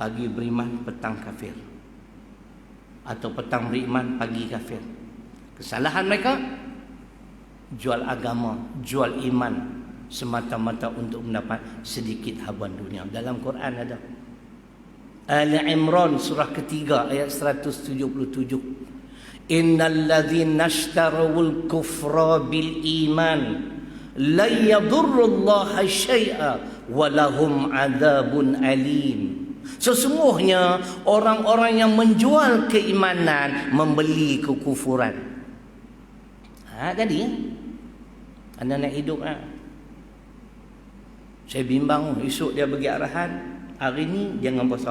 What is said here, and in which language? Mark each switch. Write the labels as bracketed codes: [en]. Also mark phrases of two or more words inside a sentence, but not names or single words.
[ms] pagi beriman, petang kafir. Atau petang beriman, pagi kafir. Kesalahan mereka, jual agama, jual iman semata-mata untuk mendapat sedikit habuan dunia. Dalam Quran ada. Ali Imran surah ketiga ayat 177. [ar] إن الذين اشتروا الكفر بالإيمان لا يضروا الله شيئا ولهم عذاب أليم. [ms] Sesungguhnya orang-orang yang menjual keimanan membeli kekufuran. Tadi ya. Anda nak hidup Saya bimbang esok dia bagi arahan, hari ni jangan puasa.